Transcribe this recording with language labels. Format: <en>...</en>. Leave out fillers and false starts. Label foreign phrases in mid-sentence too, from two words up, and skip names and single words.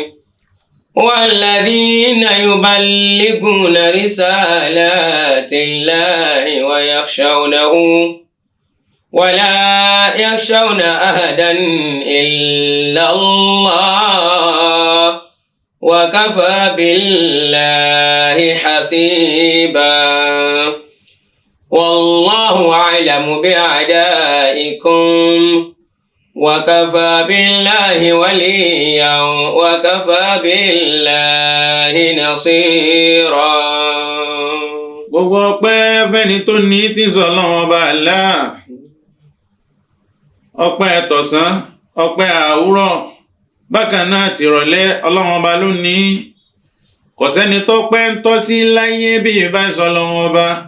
<ar>والذين يبلغون رسالات الله ويخشونه ولا يخشون أحدا إلا الله وكفى بالله حسيبا. والله أعلم بأعدائكم وكفى بالله وليا وكفى بالله نصيرا.</ar> <yo>Gbogbo ọpẹ́ fẹ́ni tó ní tí ń sọ Ọlọ́run Ọba Allah. Ọpẹ́ tọ̀sán, ọpẹ́ àwúrọ̀, bákan náà tìrọ̀lẹ́ Ọlọ́run Ọba ló ní. Kò sẹ́ni tó pẹ́ ń tọ́ sí láyé bí ìbá sọ Ọlọ́run Ọba.</yo>